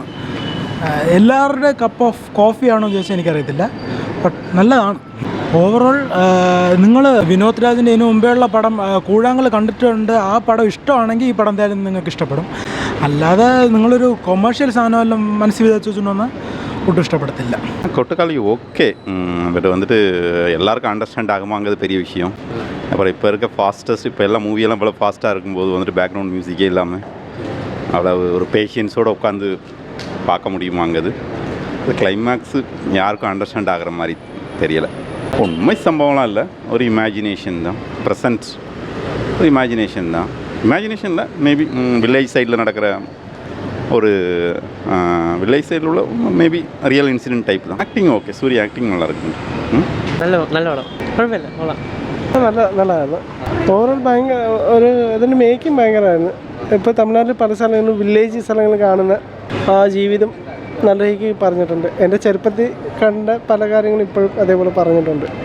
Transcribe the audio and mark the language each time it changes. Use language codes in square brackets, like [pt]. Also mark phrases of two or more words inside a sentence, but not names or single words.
[ml] എല്ലാവരുടെ [en] cup of coffeeയാണോ [ml] എന്ന് ചോദിച്ചാൽ എനിക്കറിയത്തില്ല, ബട്ട് നല്ലതാണ്. ഓവറോൾ നിങ്ങൾ വിനോദ് രാജിൻ്റെ ഇതിനു മുമ്പേയുള്ള പടം കൂഴാങ്കൽ കണ്ടിട്ടുണ്ട്. ആ പടം ഇഷ്ടമാണെങ്കിൽ ഈ പടം എന്തായാലും നിങ്ങൾക്ക് ഇഷ്ടപ്പെടും. അല്ലാതെ നിങ്ങളൊരു കൊമേഴ്ഷ്യൽ സാധനമെല്ലാം മനസ്സിൽ വിചാരിച്ചൊന്നും ഒട്ടും ഇഷ്ടപ്പെടത്തില്ല. [ta] கொட்டுக்காளி [en] okay, but [ta] வந்துட்டு எல்லாருக்கும் அண்டர்ஸ்டாண்ட் ஆகுமாங்க அது பெரிய விஷயம். அப்புறம் இப்போ இருக்க ஃபாஸ்டஸ்ட், இப்போ எல்லாம் மூவியெல்லாம் இவ்வளோ ஃபாஸ்ட்டாக இருக்கும்போது வந்துட்டு [en] background musicகே [ta] இல்லாமல் அவ்வளோ ஒரு பேஷியன்ஸோடு உட்காந்து பார்க்க முடியுமாங்குது. அது கிளைமேக்ஸு யாருக்கும் அண்டர்ஸ்டாண்ட் ஆகிற மாதிரி தெரியலை. உண்மை சம்பவம்லாம் இல்லை, ஒரு இமேஜினேஷன் தான். ப்ரெசன்ட் ஒரு இமேஜினேஷன் தான். இமேஜினேஷனில் [en] maybe village sideஇல் [ta] நடக்கிற ஒரு வில்லேஜ் சைடில் உள்ள [en] maybe real incident type [ta] தான். ஆக்டிங் ஓகே, சூரிய ஆக்டிங் நல்லா இருக்குங்க. [ml] നല്ല പടം, കുഴപ്പമില്ല, നല്ലതായിരുന്നു. ഓവറോൾ ഭയങ്കര ഒരു ഇതിൻ്റെ മേക്കിംഗ് ഭയങ്കരമായിരുന്നു. ഇപ്പോൾ തമിഴ്നാട്ടിൽ പല സ്ഥലങ്ങളിലും വില്ലേജ് സ്ഥലങ്ങളിൽ കാണുന്ന ആ ജീവിതം നല്ല രീതിക്ക് പറഞ്ഞിട്ടുണ്ട്. എൻ്റെ ചെറുപ്പത്തിൽ കണ്ട പല കാര്യങ്ങളും ഇപ്പോഴും അതേപോലെ പറഞ്ഞിട്ടുണ്ട്.